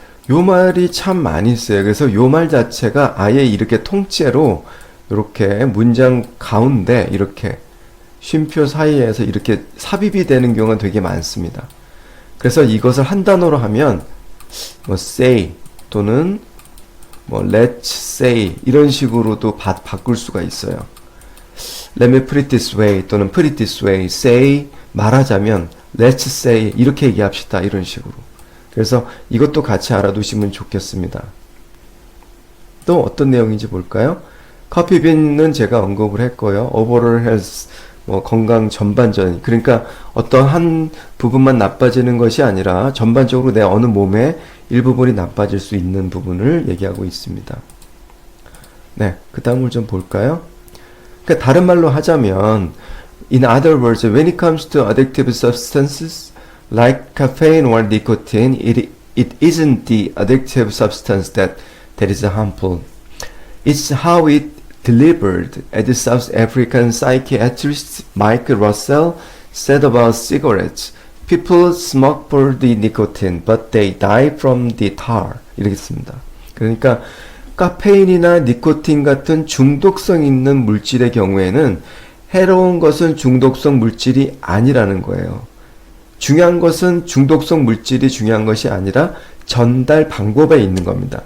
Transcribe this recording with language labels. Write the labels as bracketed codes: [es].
[ko] 요 말이 참 많이 써요. 그래서 요 말 자체가 아예 이렇게 통째로 이렇게 문장 가운데 이렇게 쉼표 사이에서 이렇게 삽입이 되는 경우가 되게 많습니다. 그래서 이것을 한 단어로 하면 뭐 say 또는 뭐 [en] let's say [ko] 이런 식으로도 바꿀 수가 있어요. [en] Let me put it this way [ko] 또는 [en] put it this way, say [ko] 말하자면 [en] let's say [ko] 이렇게 얘기합시다 이런 식으로. 그래서 이것도 같이 알아두시면 좋겠습니다. 또 어떤 내용인지 볼까요? 커피빈은 제가 언급을 했고요. overall health, 뭐 건강 전반전, 그러니까 어떤 한 부분만 나빠지는 것이 아니라 전반적으로 내 어느 몸의 일부분이 나빠질 수 있는 부분을 얘기하고 있습니다. 네, 그 다음을 좀 볼까요? 그러니까 다른 말로 하자면 [en] in other words, when it comes to addictive substances like caffeine or nicotine, it isn't the addictive substance that is harmful. It's how it delivered, as the South African psychiatrist Mike Russell said about cigarettes. People smoke for the nicotine, but they die from the tar. [ko] 이렇게 씁니다. 그러니까 카페인이나 니코틴 같은 중독성 있는 물질의 경우에는 해로운 것은 중독성 물질이 아니라는 거예요. 중요한 것은 중독성 물질이 중요한 것이 아니라 전달 방법에 있는 겁니다.